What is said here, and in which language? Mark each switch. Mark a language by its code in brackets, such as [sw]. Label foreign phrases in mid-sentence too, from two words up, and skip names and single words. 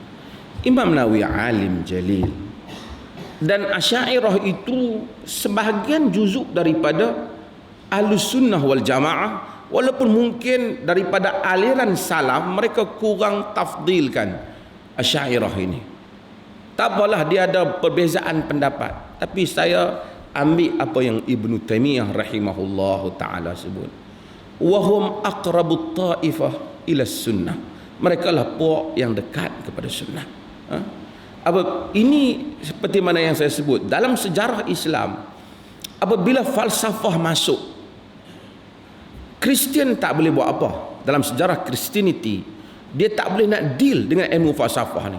[ms] Imam Nawawi alim jalil, dan Asy'ariyah itu sebahagian juzuk daripada Ahlus Sunnah wal Jamaah, walaupun mungkin daripada aliran salaf mereka kurang tafdilkan Asy'ariyah ini. Tak apalah, dia ada perbezaan pendapat, tapi saya ambil apa yang Ibn Taimiyah [ar] رحمه الله تعالى [ms] sebut, [ar] وهم أقرب الطائفة إلى السنة. [ms] Mereka lah puak yang dekat kepada sunnah. Ini seperti mana yang saya sebut, dalam sejarah Islam, apabila falsafah masuk, Kristian tak boleh buat apa. Dalam sejarah Christianity, dia tak boleh nak deal dengan ilmu falsafah ni.